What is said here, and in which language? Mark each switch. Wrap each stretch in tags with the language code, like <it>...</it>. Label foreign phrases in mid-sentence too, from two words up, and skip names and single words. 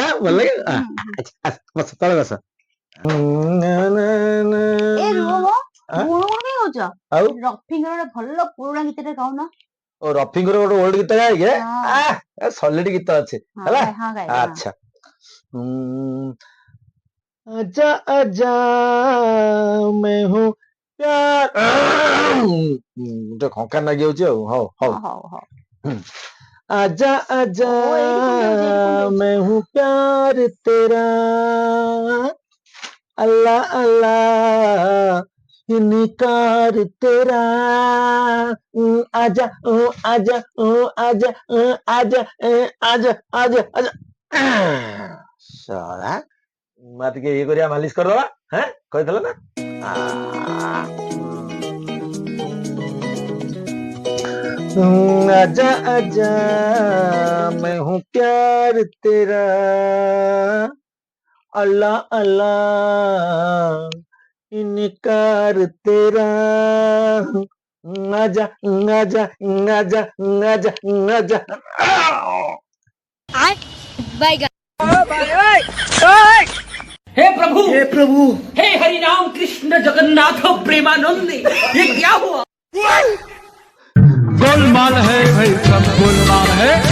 <or>ଭଲ ଲାଗେ। ବସ ତଳେ ବସ। ଏ ରୁହ ମ, ଗୁଣୁ ଗୁଣୁ କାଇଁ ହଉଛ? ଆଉ ରଫିଙ୍କର ଗୋଟେ ଭଲ ପୁରୁଣା ଗୀତଟେ ଗାଉନ। ଓ ରଫିଙ୍କର ଗୋଟେ ଓଲ୍ଡ ଗୀତ ଗାଏ କି? ହଁ ସଲିଡ୍ ଗୀତ ଅଛି ହଁ ହେଲା। ହଁ ଗାଇବେ ହଁ। ଆଚ୍ଛା।</or> <hi>आजा आजा मैं हूँ प्यार</hi> <or>ଗୋଟେ ଖଙ୍କା ଲାଗି ଯାଉଛି ଆଉ। ହଉ ହଉ। ହଁ ହଉ ହଉ।</or> <hi>आजा आजा</hi> <or>ଓ ଏଇଠି କଣ ଯାଉଛି, ଏଇଠି କଣ ଯାଉଛି?</or> <hi>मैं हूँ प्यार तेरा अल्लाह अल्लाह इनकार तेरा आजा आजा आजा आजा आजा आजा आजा साला</hi> <or>ମା ଟିକେ ଇଏ କରିବା, ମାଲିସ କରିଦବା। କହିଦେଲ ନା।</or> <hi>आजा आजा मैं हूँ प्यार तेरा अल्लाह अल्लाह इनकार तेरा आजा आजा आजा आजा आजा। हे प्रभु, हे हरि राम कृष्ण जगन्नाथ प्रेमानंद, ये क्या हुआ? गोलमाल है भाई, सब गोलमाल है।</hi>